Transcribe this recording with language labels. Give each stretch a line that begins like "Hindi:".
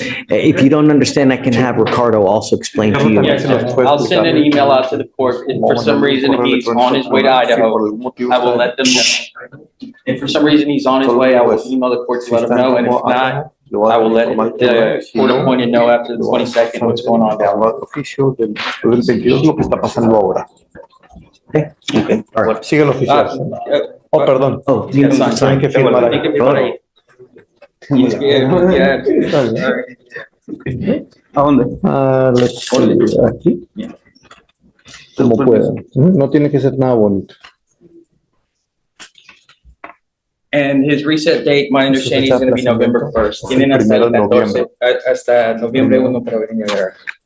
English: If you don't understand, I can have Ricardo also explain to you. Yes, I'll send an email out to the court. If for some reason he's on his way to Idaho, I will let them know. If for some reason he's on his way, I will email the court to let him know, and if not, I will let the court appointed know after the 22nd what's going on down there.
Spanish: Oficio del 22 lo que está pasando ahora.
English: Okay. All right.
Spanish: Sigue el oficial. Oh, perdón.
English: Oh, you need to sign.
Spanish: Tienen que firmar ahí. Hay que firmar ahí.
English: He's good, yeah.
Spanish: ¿A dónde?
English: Let's see,
Spanish: aquí. Como puedan. No tiene que ser nada bonito.
English: And his reset date, my understanding is going to be November 1st.
Spanish: Tienen hasta el 14, hasta noviembre 1 para venir a ver.